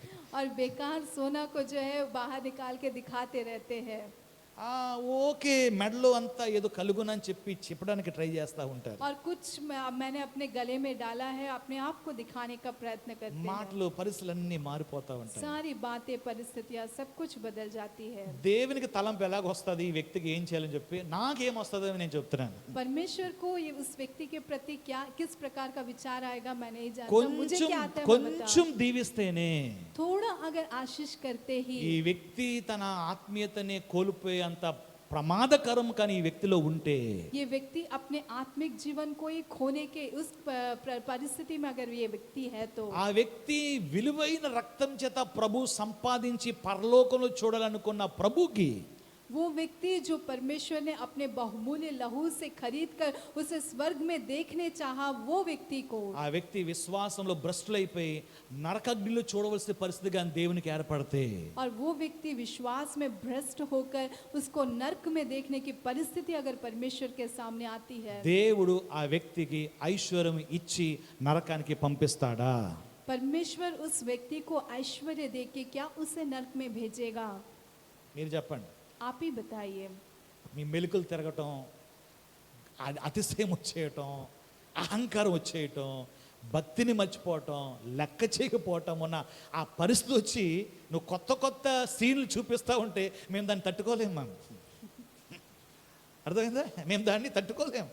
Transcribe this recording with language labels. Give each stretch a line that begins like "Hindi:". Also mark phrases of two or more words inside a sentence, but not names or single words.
Hindi: और बेकार सोना को जो है बाहर निकाल के दिखाते रहते हैं,
Telugu: ఓకే మెడలో అంతా ఏదో కలుగునని చెప్పి చెప్పడానికి ట్రై చేస్తూ ఉంటారు,
Hindi: और कुछ मैंने अपने गले में डाला है, अपने आप को दिखाने का प्रयत्न करते हैं।
Telugu: మాటలు పరిస్థితులన్నీ మారిపోతూ ఉంటాయి.
Hindi: सारी बातें परिस्थितियां सब कुछ बदल जाती है।
Telugu: దేవునికి తలంపు ఎలాగొస్తుంది, ఈ వ్యక్తికి ఏం చేయాలని చెప్పి నాకేం వస్తుందో నేను చెప్తున్నాను.
Hindi: परमेश्वर को ये उस व्यक्ति के प्रति क्या किस प्रकार का विचार आएगा मैं नहीं जानता, मुझे
Telugu: కొంచెం
Hindi: क्या आता है मैं
Telugu: కొంచెం
Hindi: बताऊं।
Telugu: దీవిస్తేనే
Hindi: थोड़ा अगर आशीष करते ही
Telugu: ఈ వ్యక్తి తన ఆత్మీయతని కోల్పోయే అంత ప్రమాదకరం కానీ ఈ వ్యక్తిలో ఉంటే,
Hindi: ये व्यक्ति अपने आत्मिक जीवन को ही खोने के उस परिस्थिति में अगर ये व्यक्ति है तो
Telugu: ఆ వ్యక్తి విలువైన రక్తం చేత ప్రభు సంపాదించి పరలోకంలో చూడాలనుకున్న ప్రభుకి
Hindi: वो व्यक्ति जो परमेश्वर ने अपने बहुमूल्य लहू से खरीद कर उसे स्वर्ग में देखने चाहा, वो व्यक्ति को
Telugu: ఆ వ్యక్తి విశ్వాసంలో భ్రష్టులైపోయి నరకాగ్నిలో చూడవలసిన పరిస్థితి కానీ దేవునికి ఏర్పడితే,
Hindi: और वो व्यक्ति विश्वास में भ्रष्ट होकर उसको नरक में देखने की परिस्थिति अगर परमेश्वर के सामने आती है,
Telugu: దేవుడు ఆ వ్యక్తికి ఐశ్వర్యం ఇచ్చి నరకానికి పంపిస్తాడా?
Hindi: परमेश्वर उस व्यक्ति को ऐश्वर्य देके क्या उसे नरक में भेजेगा?
Telugu: మీరు చెప్పండి.
Hindi: आप ही बताइए।
Telugu: మీ మెలికలు తిరగటం, అతిశయం వచ్చేయటం, అహంకారం వచ్చేయటం, భక్తిని మర్చిపోవటం, లెక్క చేయకపోవటం, ఉన్న ఆ పరిస్థితి వచ్చి నువ్వు కొత్త కొత్త సీన్లు చూపిస్తూ ఉంటే మేము దాన్ని తట్టుకోలేము. మనం అర్థమైందా? మేము దాన్ని తట్టుకోలేము.